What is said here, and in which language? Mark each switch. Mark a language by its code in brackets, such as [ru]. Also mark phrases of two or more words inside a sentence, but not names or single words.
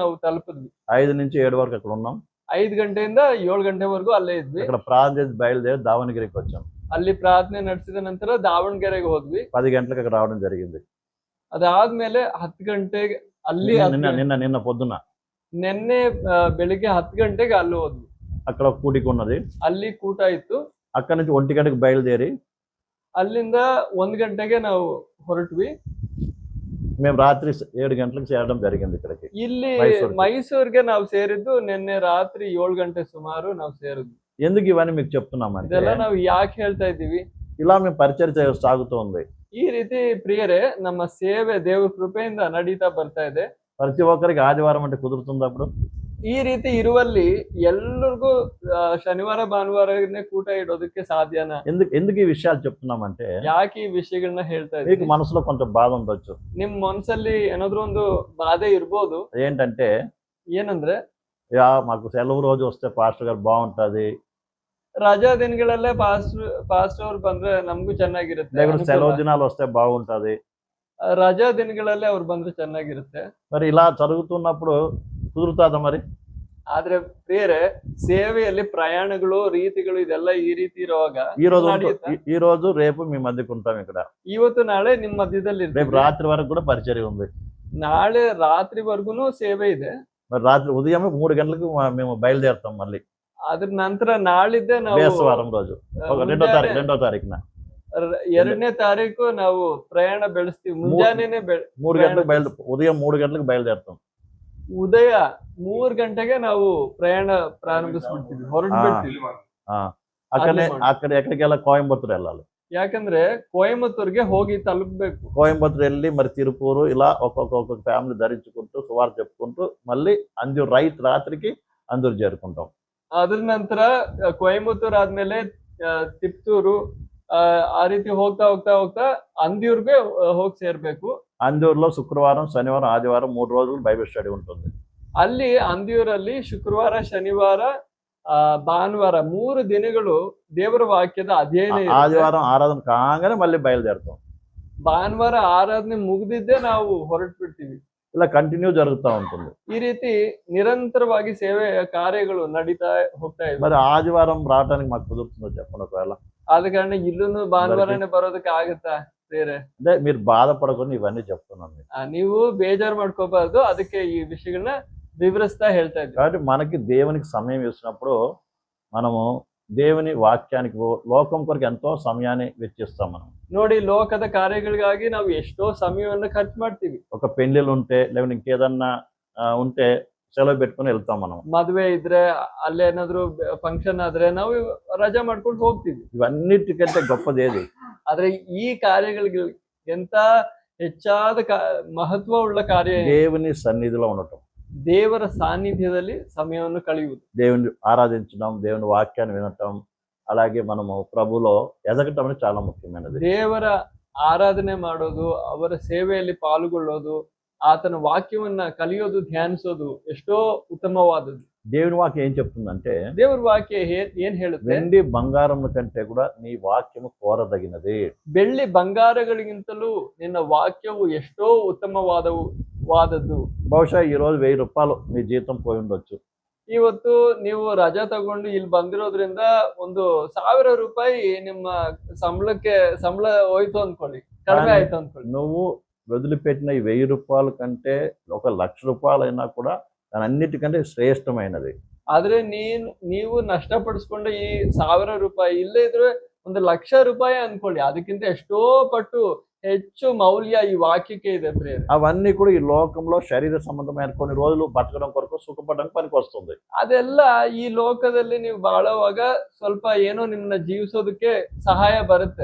[te] 5 నుంచి 7 వరకు అక్కడ ఉన్నాం. [kn] 5 ಗಂಟೆಯಿಂದ 7 ಗಂಟೆವರೆಗೂ ಅಲ್ಲೇ ಇದ್ವಿ. [te] ఇక్కడ ప్రార్థన చేసి బయలుదేరి దావణగిరికి వచ్చాం. [kn] ಅಲ್ಲಿ ಪ್ರಾರ್ಥನೆ ನಡೆಸಿದ ನಂತರ ದಾವಣಗೆರೆಗೆ ಹೋದ್ವಿ. [te] 10 గంటలకు అక్కడ రావడం జరిగింది. [kn] ಅದಾದ್ಮೇಲೆ 10 ಗಂಟೆಗೆ ಅಲ್ಲಿ [te] నిన్న పొద్దున [kn] ನಿನ್ನೆ ಬೆಳಿಗ್ಗೆ 10 ಗಂಟೆಗೆ ಅಲ್ಲಿ ಹೋದ್ವಿ. [te] అక్కడ ఒక కూడిక ఉన్నది. [kn] ಅಲ್ಲಿ ಕೂಟ ಇತ್ತು. [te] అక్కడ నుంచి 1 గంటకు బయలుదేరి [kn] ಅಲ್ಲಿಂದ 1 ಗಂಟೆಗೆ ನಾವು ಹೊರಟ್ವಿ. [te] మేము రాత్రి 7 గంటలకు చేరడం జరిగింది ఇక్కడికి. [kn] ಇಲ್ಲಿ ಮೈಸೂರಿಗೆ ನಾವು ಸೇರಿದ್ದು ನಿನ್ನೆ ರಾತ್ರಿ 7 ಗಂಟೆ ಸುಮಾರು ನಾವು ಸೇರಿದ್ವಿ. [te] ఎందుకు ఇవన్నీ మీకు చెప్తున్నామంటే [kn] ಇದೆಲ್ಲ ನಾವು ಯಾಕೆ ಹೇಳ್ತಾ ಇದ್ದೀವಿ? [te] ఇలా మేము పరిచర్య సాగుతోంది. [kn] ಈ ರೀತಿ ಪ್ರಿಯರೇ ನಮ್ಮ ಸೇವೆ ದೇವರ ಕೃಪೆಯಿಂದ ನಡೀತಾ ಬರ್ತಾ ಇದೆ. [te] ప్రతి ఒక్కరికి ఆదివారం అంటే కుదురుతుంది అప్పుడు? [kn] ಈ ರೀತಿ ಇರುವಲ್ಲಿ ಎಲ್ಲರಿಗೂ ಶನಿವಾರ ಭಾನುವಾರನೇ ಕೂಟ ಇಡೋದಕ್ಕೆ ಸಾಧ್ಯನಾ? [te] ఎందుకు ఈ విషయాలు చెప్తున్నామంటే [kn] ಯಾಕೆ ಈ ವಿಷಯಗಳನ್ನ ಹೇಳ್ತಾ [te] మీకు [kn] ಇದ್ದೀವಿ? [te] మనసులో కొంత బాధ ఉండొచ్చు. [kn] ನಿಮ್ ಮನಸ್ಸಲ್ಲಿ ಏನಾದ್ರೂ ಒಂದು ಬಾಧೆ ಇರ್ಬೋದು. [te] ఏంటంటే [kn] ಏನಂದ್ರೆ [te] మాకు సెలవు రోజు వస్తే పాస్టర్ గారు బాగుంటది, [kn] ರಜಾ ದಿನಗಳಲ್ಲೇ ಪಾಸ್ಟರ್ ಅವ್ರು ಬಂದ್ರೆ ನಮಗೂ ಚೆನ್ನಾಗಿರುತ್ತೆ, [te] లేకుంటే సెలవు దినాలు వస్తే బాగుంటది. [kn] ರಜಾ ದಿನಗಳಲ್ಲೇ ಅವ್ರು ಬಂದ್ರೆ ಚೆನ್ನಾಗಿರುತ್ತೆ. [te] మరి ఇలా జరుగుతున్నప్పుడు కుదురుతుందా మరి? [kn] ಆದ್ರೆ ಬೇರೆ ಸೇವೆಯಲ್ಲಿ ಪ್ರಯಾಣಗಳು ರೀತಿಗಳು ಇದೆಲ್ಲ ಈ ರೀತಿ ಇರುವಾಗ [te] ఈ రోజు రేపు మీ మధ్యకు ఉంటాం ఇక్కడ. [kn] ಇವತ್ತು ನಾಳೆ ನಿಮ್ ಮಧ್ಯದಲ್ಲಿ [te] రేపు రాత్రి వరకు కూడా పరిచర్య ఉంది. [kn] ನಾಳೆ ರಾತ್ರಿವರೆಗೂ ಸೇವೆ ಇದೆ. [te] మరి రాత్రి ఉదయం 3 గంటలకు మేము బయలుదేరుతాం మళ్ళీ. [kn] ಅದ್ರ ನಂತರ ನಾಳಿದ್ದೆ ನಾವು [te] బేస్తవారం రోజు 2వ తారీఖున [kn] 2ನೇ ತಾರೀಕು ನಾವು ಪ್ರಯಾಣ ಬೆಳೆಸ್ತೀವಿ. ಮುಂಜಾನೆನೆ [te] 3 గంటలకు ఉదయం 3 గంటలకు బయలుదేరుతాం. [kn] ಉದಯ 3 ಗಂಟೆಗೆ ನಾವು ಪ್ರಯಾಣ ಪ್ರಾರಂಭಿಸ್ಬಿಡ್ತೀವಿ, ಹೊರಟ್ಬಿಡ್ತೀವಿ. [te] అక్కడ ఎక్కడికి వెళ్ళాలి? కోయంబత్తూరు వెళ్ళాలి. [kn] ಯಾಕಂದ್ರೆ కోయంబత్తూర్ಗೆ ಹೋಗಿ ತಲುಪಬೇಕು. [te] కోయంబత్తూరు వెళ్ళి మరి తిరుపూరు ఇలా ఒక్కొక్క ఫ్యామిలీ ధరించుకుంటూ సువార్త చెప్పుకుంటూ మళ్ళీ అంజూరు రాత్రికి అంజూరు చేరుకుంటాం. [kn] ಅದ್ರ ನಂತರ ಕೊಯಂಬತ್ತೂರ್ ಆದ್ಮೇಲೆ ತಿಪ್ತೂರು ಆ ರೀತಿ ಹೋಗ್ತಾ ಹೋಗ್ತಾ ಹೋಗ್ತಾ ಅಂದಿಯೂರ್ಗೆ ಹೋಗಿ ಸೇರ್ಬೇಕು. [te] అంజూరులో శుక్రవారం శనివారం ఆదివారం 3 రోజులు [en] Bible study [te] ఉంటుంది. [kn] ಅಲ್ಲಿ ಅಂದಿಯೂರಲ್ಲಿ ಶುಕ್ರವಾರ ಶನಿವಾರ ಭಾನುವಾರ 3 ದಿನಗಳು ದೇವರ ವಾಕ್ಯದ ಅಧ್ಯಯನ. [te] ఆదివారం ఆరాధన కాగానే మళ్ళీ బయలుదేరుతాం. [kn] ಭಾನುವಾರ ಆರಾಧನೆ ಮುಗಿದಿದ್ದೇ ನಾವು ಹೊರಟ್ಬಿಡ್ತೀವಿ. [te] ఇలా కంటిన్యూ జరుగుతూ ఉంటుంది. [kn] ಈ ರೀತಿ నిరంతರವಾಗಿ ಸೇವೆ ಕಾರ್ಯಗಳು ನಡೀತಾ ಹೋಗ್ತಾ ಇದೆ. [te] మరి ఆదివారం రావడానికి మాకు కుదురుతుందో చెప్పండి ఒకవేళ? [kn] ಆದ ಕಾರಣ ಇಲ್ಲೂ ಭಾನುವಾರನೇ ಬರೋದಕ್ಕೆ ಆಗುತ್ತಾ ಬೇರೆ? [te] అంటే మీరు బాధపడకుండా ఇవన్నీ చెప్తున్నాను. [kn] ನೀವು ಬೇಜಾರು ಮಾಡ್ಕೋಬಾರ್ದು, ಅದಕ್ಕೆ ಈ ವಿಷಯಗಳನ್ನ వివరిస్తా ಹೇಳ್ತಾ ಇದ್ದೀವಿ. [te] కాబట్టి మనకి దేవునికి సమయం ఇచ్చినప్పుడు మనము దేవుని వాక్యానికి లోకం కొరకు ఎంతో సమయాన్ని వెచ్చిస్తాం. మనం [kn] ನೋಡಿ, ಲೋಕದ ಕಾರ್ಯಗಳಿಗಾಗಿ ನಾವು ಎಷ್ಟೋ ಸಮಯವನ್ನು ಖರ್ಚು ಮಾಡ್ತೀವಿ. [te] ఒక పెళ్లిళ్ళు ఉంటే లేకపోతే ఇంకేదన్నా ఉంటే సెలవు పెట్టుకుని వెళ్తాం. మనం [kn] ಮದುವೆ ಇದ್ರೆ ಅಲ್ಲೇನಾದ್ರೂ ಫಂಕ್ಷನ್ ಆದ್ರೆ ನಾವು ರಜಾ ಮಾಡ್ಕೊಂಡು ಹೋಗ್ತೀವಿ. [te] ఇవన్నిటికంటే గొప్పది ఏది? [kn] ಆದ್ರೆ ಈ ಕಾರ್ಯಗಳಿಗೆ ಎಂತ ಹೆಚ್ಚಾದ ಮಹತ್ವ ಉಳ್ಳ ಕಾರ್ಯ [te] దేవుని సన్నిధిలో ఉండటం, [kn] ದೇವರ ಸಾನ್ನಿಧ್ಯದಲ್ಲಿ ಸಮಯವನ್ನು ಕಳೆಯುವುದು, [te] దేవుని ఆరాధించడం, దేవుని వాక్యాన్ని వినటం, అలాగే మనము ప్రభులో ఎదగటం అనేది చాలా ముఖ్యమైనది. [kn] ದೇವರ ಆರಾಧನೆ ಮಾಡೋದು, ಅವರ ಸೇವೆಯಲ್ಲಿ ಪಾಲ್ಗೊಳ್ಳೋದು, ಆತನ ವಾಕ್ಯವನ್ನ ಕಲಿಯೋದು, ಧ್ಯಾನಿಸೋದು ಎಷ್ಟೋ ಉತ್ತಮವಾದದ್ದು. [te] దేవుని వాక్యం ఏం చెప్తుందంటే, [kn] ದೇವರ ವಾಕ್ಯ ಏನ್ ಹೇಳುತ್ತೆ? [te] వెండి బంగారం కంటే కూడా నీ వాక్యము కోరదగినది. [kn] ಬೆಳ್ಳಿ ಬಂಗಾರಗಳಿಗಿಂತಲೂ ನಿನ್ನ ವಾಕ್ಯವು ಎಷ್ಟೋ ಉತ್ತಮವಾದದ್ದು. [te] బహుశా ఈ రోజు 1000 రూపాయలు మీ జీతం పోయి ఉండొచ్చు. [kn] ಇವತ್ತು ನೀವು ರಜಾ ತಗೊಂಡು ಇಲ್ಲಿ ಬಂದಿರೋದ್ರಿಂದ 1000 ರೂಪಾಯಿ ನಿಮ್ಮ ಸಂಬಳ ಹೋಯ್ತು ಅನ್ಕೊಳ್ಳಿ, ಕಡಿಮೆ ಆಯ್ತು ಅನ್ಕೊಳ್ಳಿ. [te] నువ్వు వదిలిపెట్టిన ఈ 1000 రూపాయల కంటే 1,00,000 రూపాయలైనా కూడా దాని అన్నిటికంటే శ్రేష్టమైనది. [kn] ಆದ್ರೆ ನೀವು ನಷ್ಟಪಡಿಸ್ಕೊಂಡ ಈ 1000 ರೂಪಾಯಿ ಇಲ್ಲೇ ಇದ್ರೆ 1,00,000 ರೂಪಾಯಿ ಅನ್ಕೊಳ್ಳಿ, ಅದಕ್ಕಿಂತ ಎಷ್ಟೋ ಪಟ್ಟು ಹೆಚ್ಚು ಮೌಲ್ಯ ಈ ವಾಕ್ಯಕ್ಕೆ ಇದೆ ಪ್ರಿಯರೇ. [te] అవన్నీ కూడా ఈ లోకంలో శరీర సంబంధమైన కొన్ని రోజులు బతకడం కొరకు సుఖపడడానికి పనికి వస్తుంది. [kn] ಅದೆಲ್ಲ ಈ ಲೋಕದಲ್ಲಿ ನೀವು ಬಾಳುವಾಗ ಸ್ವಲ್ಪ ಏನೋ ನಿಮ್ಮನ್ನ ಜೀವಿಸೋದಕ್ಕೆ ಸಹಾಯ ಬರುತ್ತೆ.